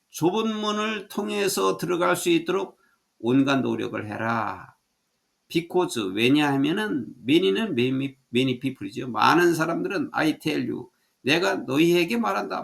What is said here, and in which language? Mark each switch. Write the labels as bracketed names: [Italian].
[Korean] 좁은 문을 통해서 들어갈 수 있도록 온갖 노력을 해라. [English] Because [Korean] 왜냐하면은 many는 [English] many people [Korean] 이죠. 많은 사람들은 [English] I tell you, [Korean] 내가 너희에게 말한다.